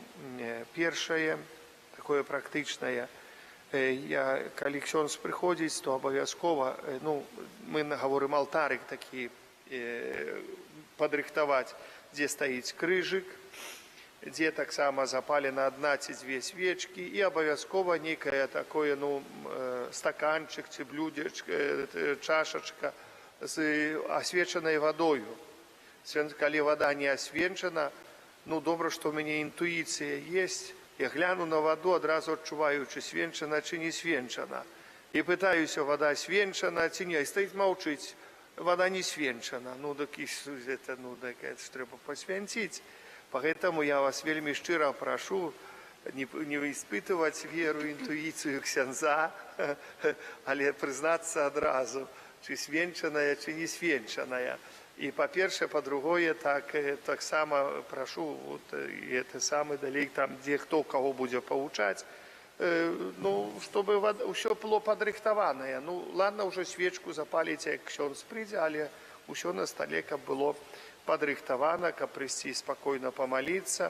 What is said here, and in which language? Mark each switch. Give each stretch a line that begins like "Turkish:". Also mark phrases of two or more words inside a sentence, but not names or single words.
Belarusian: Першае, такое практычнае, калі ксёндз прыходзіць, то абавязкова, мы гаворым алтарык такі падрыхтаваць, дзе стаіць крыжык, дзе таксама запалена адна ці дзве свечкі, і абавязкова нейкае такое, стаканчык ці блюдзечка, чашачка з асвечанай вадою. Калі вада не асвечана, добра, што ў мяне інтуіцыя есть, я гляну на ваду, адразу адчуваю, чи свенчана, чи не свенчана. І пытаюся, вада свенчана, ці не, і стаіць маўчыць, вада не свенчана. Трэба пасвянціць. Поэтому я вас вельмі шчыра прашу
Russian: не испытываць веру,
Belarusian: інтуіцыю ксяндза, але прызнацца адразу, чи свенчаная, чи не свенчаная. І па-першае, па-другое, таксама прашу, далей, там, дзе хто каго будзе павучаць, чтобы ўсё было падрыхтаванае. Ладно, ўжо свечку запаліць, як ксёндз прыйдзе, але ўсё на стале, каб было падрыхтавана, каб прыйсці спакойна памаліцца.